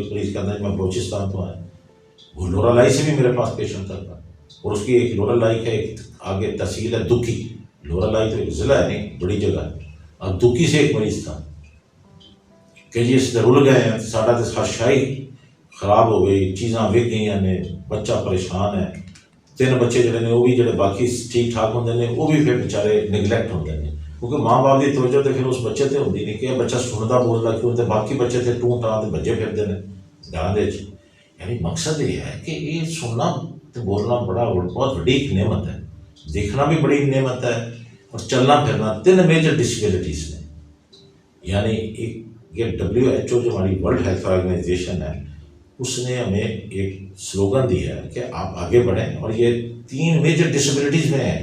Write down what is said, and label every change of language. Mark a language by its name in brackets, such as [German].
[Urdu] ایک مریض کہتا ہے میں بلوچستان تو آیا، وہ لورا لائی سے بھی میرے پاس پیشنٹ تھا. اور اس کی ایک لورا لائی ہے، ایک آگے تحصیل ہے دکی. لورا لائی تو ایک ضلع ہے نہیں، بڑی جگہ ہے. اب دکی سے ایک مریض تھا کہ جی [Punjabi] اس رل گئے ہیں، ساڈا تو خرشائی خراب ہو گئی، چیزاں وک گئی نے، بچہ پریشان ہے. 3 بچے جڑے نے وہ بھی جڑے باقی ٹھیک ٹھاک ہوندے نے وہ بھی پھر بیچارے نگلیکٹ ہوندے نے، [Urdu] کیونکہ ماں باپ کی توجہ تو پھر [Punjabi] اس بچے تے ہوندی نہیں کہ بچہ سندا بولدا کیوں، تے باقی بچے تے ٹوں ٹاں تے بھجے پھردے نے گھراں دے وچ. [Urdu] یعنی مقصد یہ ہے کہ یہ سننا تے بولنا بہت بڑی ایک نعمت ہے، دیکھنا بھی بڑی نعمت ہے، اور چلنا پھرنا 3 میجر ڈسیبلٹیز نے. یعنی ایک یہ WHO جو ہماری ورلڈ ہیلتھ آرگنائزیشن ہے، اس نے ہمیں ایک سلوگن دی ہے کہ آپ آگے بڑھیں، اور یہ 3 میجر ڈسیبلٹیز میں ہیں.